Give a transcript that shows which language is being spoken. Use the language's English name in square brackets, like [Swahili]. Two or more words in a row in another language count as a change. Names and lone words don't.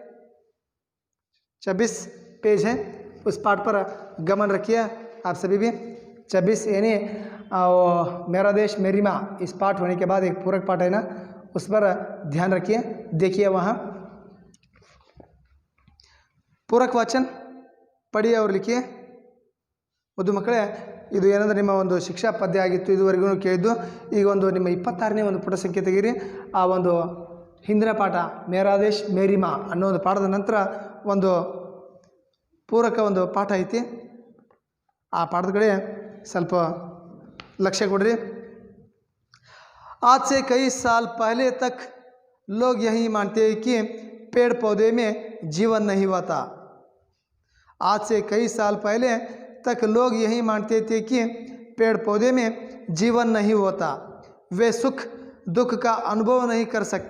[Hindi] 26 पेज है, उस पाठ पर गमन रखिए आप सभी भी। 26 यानी मेरा देश मेरी माँ, इस पाठ होने के बाद एक पूरक पाठ है ना, उस पर ध्यान रखिए। देखिए वहाँ पूरक वचन पढ़िए और लिखिए। [Kannada] ಮುದ್ದು ಮಕ್ಕಳೇ, ಇದು ಏನಂದರೆ ನಿಮ್ಮ ಒಂದು ಶಿಕ್ಷಾ ಪದ್ಯ ಆಗಿತ್ತು ಇದುವರೆಗೂ ಕೇಳಿದ್ದು. ಈಗ ಒಂದು ನಿಮ್ಮ 26ನೇ ಒಂದು ಪುಟ ಸಂಖ್ಯೆ ತೆಗೀರಿ. ಆ ಒಂದು ಹಿಂದಿನ ಪಾಠ ಮೇರಾ ದೇಶ್ ಮೇರಿ ಮಾ ಅನ್ನೋ ಒಂದು ಪಾಠದ ನಂತರ ಒಂದು ಪೂರಕ ಒಂದು ಪಾಠ ಐತಿ. ಆ ಪಾಠದ ಕಡೆ ಸ್ವಲ್ಪ लक्ष्य ಕೊಡ್ರಿ. [Hindi] आज से कई साल पहले तक लोग यही मानते हैं कि पेड़ पौधे में जीवन नहीं होता। आज से कई साल पहले तक लोग यही मानते थे कि पेड़ पौधे में जीवन नहीं होता, वे सुख दुख का अनुभव नहीं कर सकते।